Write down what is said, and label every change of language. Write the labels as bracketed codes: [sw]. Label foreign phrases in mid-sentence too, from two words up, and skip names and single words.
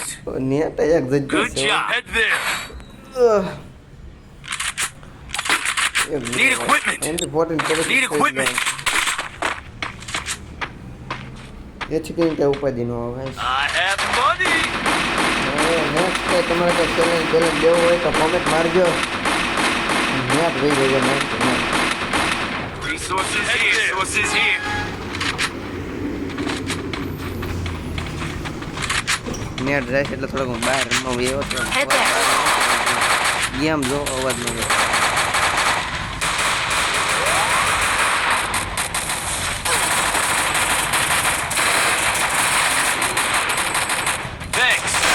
[en] Нет, як Good job. Head there. Need equipment. Need equipment. [gu] એથી કંઈ કઈ ઉપાધિ ન આવે. [en] I have money. [gu] નેક્સ્ટ કઈ તમારે કઈ ચેલેન્જ દેવું હોય તો કોમેન્ટ મારજો. નેટ વહી ગયો નેટ. [en] Resources here. Resources here. [gu] નેટ જાય છે એટલે થોડોક બહાર રમવા આવ્યો હતો. ગેમ જો અવાજ ન આવે. [en] Thanks.